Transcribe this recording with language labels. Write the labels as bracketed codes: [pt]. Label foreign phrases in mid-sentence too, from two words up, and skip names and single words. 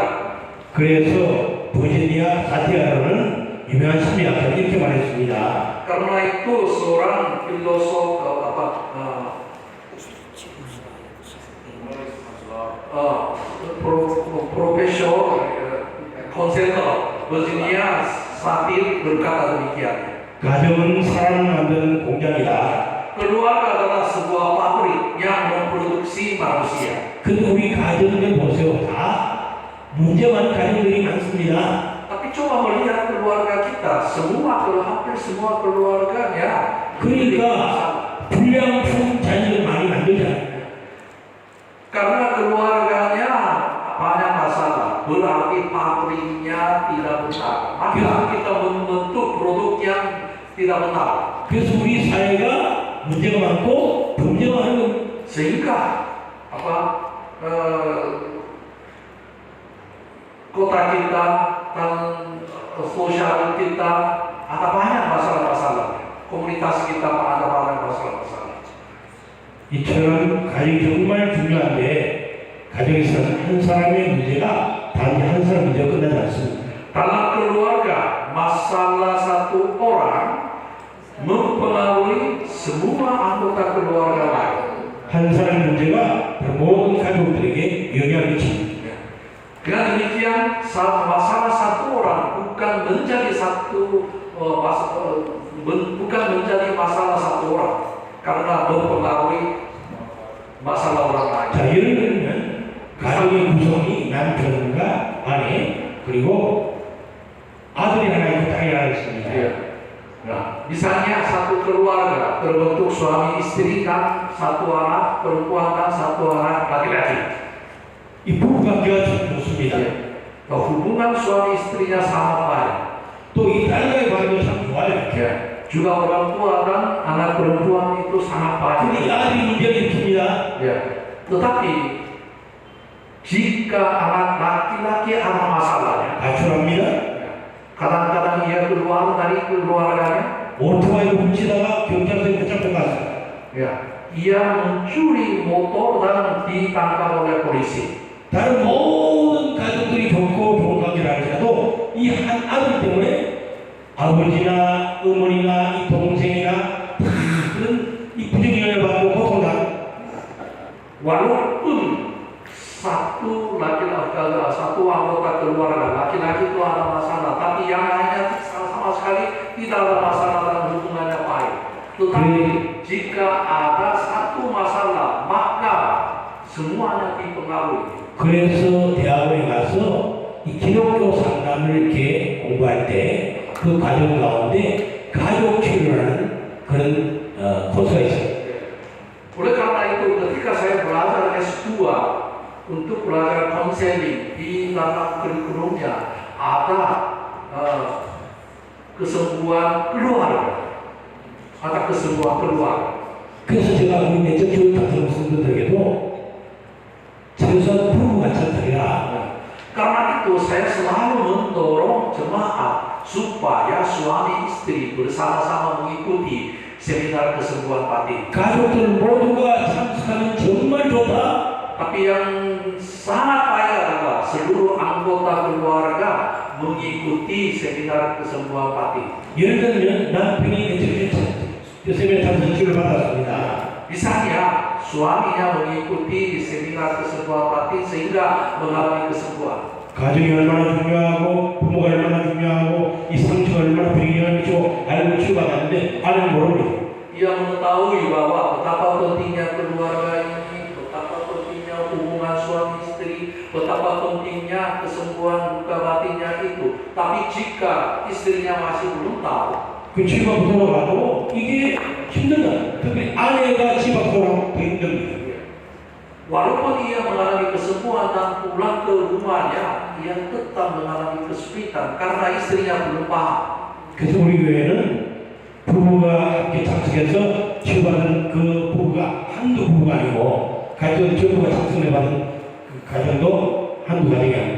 [ko] 그래서 버지니아 사티아로는 유명한 심리학자가 이렇게 말했습니다. [id] Karena itu seorang filosof profesor konselor Virginia Satir berkata demikian. [ko] 가정은 사람을 만드는 공장이다. [id] Keluarga adalah sebuah pabrik yang memproduksi manusia. [ko] 근데 우리 가정들 보세요. 다 문제 많은 가정들이 많습니다. [id] Tapi coba melihat keluarga kita, hampir semua keluarganya [ko] 그러니까 불량품 자녀를 많이 만들잖아요. [id] karena keluarganya banyak masalah, berarti pabriknya tidak benar. Maka kita membentuk produk yang tidak benar. [ko] 그래서 우리 사회가 문제가 많고 범죄가 많은 겁니다. [id] Sehingga kota kita dan sosial kita ada banyak masalah-masalah. Komunitas kita ada banyak masalah-masalah. [ko] 이처럼 가정이 정말 중요한데 가정에서 한 사람의 문제가 단지 한 사람 문제가 끝나지 않습니다. [id] Dalam keluarga, masalah satu orang mempengaruhi semua anggota keluarga lain. [ko] 한 사람의 문제가 모든 가족들에게 영향을 미칩니다. [id] Dengan demikian, masalah satu orang bukan menjadi masalah satu orang karena mempengaruhi masalah orang lain. [ko] 자, 예를 들면 가정의 구성이 남편과 아내 그리고 아들이 하나 있고 딸이 하나 있습니다. [id] Nah, misalnya satu keluarga terbentuk suami istri dan satu anak perempuan dan satu anak laki-laki. [ko] 이 부부관계가 참 좋습니다. [id] Hubungan suami istrinya sangat baik. [ko] 또 이 딸과의 관계도 참 좋아요. [id] Juga orang tua dan anak perempuan itu sangat baik. [ko] 근데 이 아들이 문제가 있습니다. [id] Tetapi jika anak laki-laki ada masalahnya, [ko] 가출합니다. [id] kadang-kadang ia keluar dari keluarganya. [ko] 오토바이를 훔치다가 경찰서에 붙잡혀갔어요. [id] Ia mencuri motor dan ditangkap oleh polisi. [ko] 다른 모든 가족들이 좋고 좋은 관계를 할지라도 이 한 아들 때문에 아버지나 어머니나 이 동생이나 다 그런 이 부정영향을 받고 고통당합니다. [id] Walaupun satu anggota keluarga laki-laki itu ada masalah, tapi yang lainnya sama sekali tidak ada masalah dan hubungannya baik. Tetapi jika ada satu masalah, maka semuanya dipengaruhi. [ko] 그래서 대학원에 가서 이 기독교 상담을 이렇게 공부할 때 그 과정 가운데 가족 치료라는 그런 코스가 있어요. [id] Oleh karena itu, ketika saya belajar S2 untuk belajar konseling di dalam kurikulumnya ada kesembuhan keluarga. [ko] 그래서 제가 우리 내적 교육 같은 분들에게도 최소한 부부가 찾다가 [id] Karena itu saya selalu mendorong jemaat supaya suami istri bersama-sama mengikuti seminar kesembuhan batin. [ko] 가족들 모두가 참석하면 정말 좋다. [id] Tapi yang sangat baik adalah seluruh anggota keluarga mengikuti seminar kesembuhan batin. [ko] 예를 들면 남편이 세미나 참석 지원을 받았습니다. [id] Misalnya suaminya mengikuti seminar kesembuhan batin sehingga mengalami kesembuhan. [ko] 가정이 얼마나 중요하고 부모가 얼마나 중요하고 이 상처가 얼마나 배경을 미치고 알고 치유받았는데 아내는 모릅니다. [id] Ia mengetahui bahwa betapa pentingnya keluarga ini, betapa pentingnya hubungan suami istri, betapa pentingnya kesembuhan luka batinnya itu. Tapi jika istrinya masih belum tahu, [ko] 그 집 앞으로 돌아가도 이게 힘들다. 특히 아내가 집 앞으로 돌아가면 더 힘듭니다. [id] walaupun ia mengalami kesembuhan dan pulang ke rumahnya, ia tetap mengalami kesulitan karena istrinya belum paham. [ko] 그래서 우리 교회는 부부가 함께 참석해서 치유받은 그 부부가 한두 부부가 아니고 가정 전부가 참석해받은 그 가정도 한두 가정이 아닙니다.